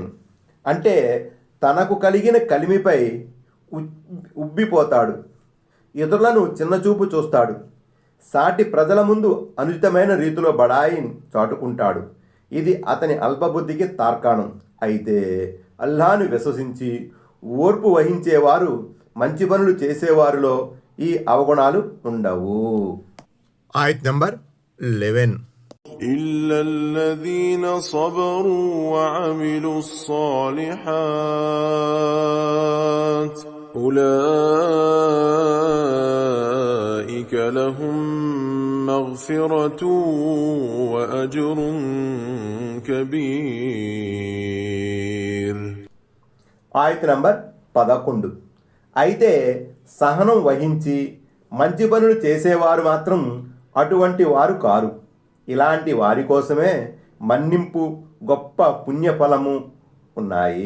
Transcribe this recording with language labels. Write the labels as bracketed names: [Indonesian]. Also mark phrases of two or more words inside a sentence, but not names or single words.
[Telugu] అంటే తనకు కలిగిన కలిమిపై ఉబ్బిపోతాడు, ఇతరులను చిన్నచూపు చూస్తాడు, సాటి ప్రజల ముందు అనుచితమైన రీతిలో బడాయిని చాటుకుంటాడు. ఇది అతని అల్పబుద్ధికి తార్కాణం. అయితే అల్లాహ్ను విశ్వసించి ఓర్పు వహించేవారు, మంచి పనులు చేసేవారిలో ఈ అవగుణాలు ఉండవు. ఆయత్ నంబర్ 11. [Arabic] إلا الذين صبروا وعملوا الصالحات أولئك لهم مغفرة وأجر كبير. [Telugu] ఆయత నంబర్ 11. అయితే సహనం వహించి మంచి పనులు చేసేవారు మాత్రం అటువంటి వారు కారు. ఇలాంటి వారి కోసమే మన్నింపు గొప్ప పుణ్యఫలము ఉన్నాయి.